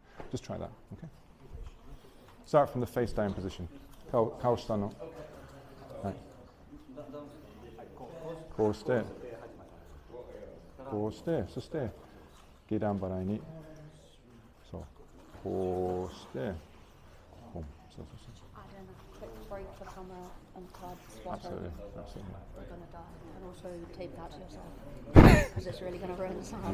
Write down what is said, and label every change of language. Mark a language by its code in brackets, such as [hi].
[en] Just try that. Okay. Start from the face down position. [ja] Kao shita no. Right. こうして、こうして、そして下段払いに、そう、こうして、ボン、そう。 [en] Add in a quick break for the camera and card spotter. You're going to die. And also tape that to yourself. Because it's really going to ruin the sound.